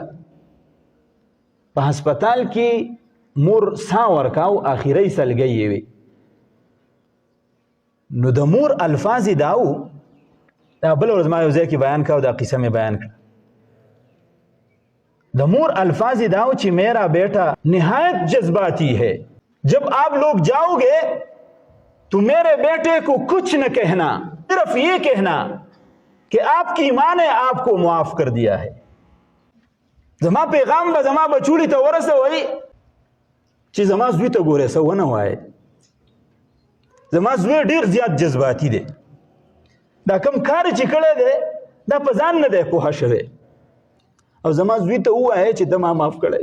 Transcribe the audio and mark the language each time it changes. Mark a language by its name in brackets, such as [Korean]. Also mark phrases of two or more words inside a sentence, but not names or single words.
[Pashto] په هسپتال کې مور ساه ورکه او آخري سلګۍ یې وي. نو د مور الفاظ یې دا و، دا بله ورځ ما یو ځای کې بیان کړه او دا قصه مې بیان کړه. د مور الفاظ دا [Urdu] ہو کہ میرا بیٹا نہایت جذباتی ہے، جب آپ لوگ جاؤ گے تو میرے بیٹے کو کچھ نہ کہنا، صرف یہ کہنا کہ آپ کی ماں نے آپ کو معاف کر دیا ہے. [Pashto] زما پیغام به زما بچوړي ته ورسوئ چې زما زوی ته ګورې څه ونه وایې. زما زوی ډېر زیات جذباتي دی، دا کم کار چې کړی دی دا په ځان نه دی پوهه شوی، او زما زوی ته ووایه چې ته ما معاف کړی.